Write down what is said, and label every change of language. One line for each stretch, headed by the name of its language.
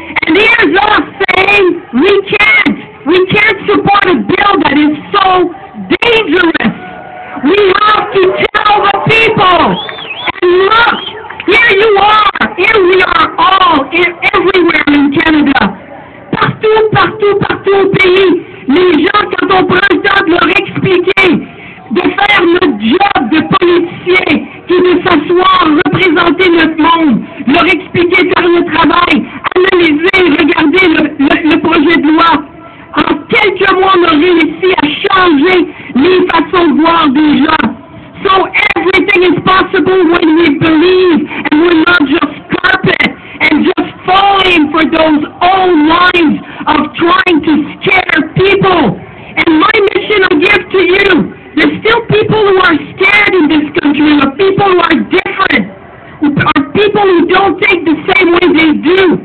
English: And here's us saying, we can't support a bill that is so dangerous. We have to tell the people. And look, here you are. Here we are all, everywhere in Canada.
French: Partout au pays. Les gens, quand on prend le temps de leur expliquer, de faire notre job de politicien, qui est de s'asseoir, représenter notre monde, leur expliquer, faire le travail, analyser, regarder le projet de loi. En quelques mois, on a réussi à changer les façons de voir des gens.
English: So everything is possible when we believe and we're not just carpet and just falling for those old lines of trying to scare people. And my mission I give to you, there's still people who are scared in this country, or people who are different, or people who don't think the same way they do.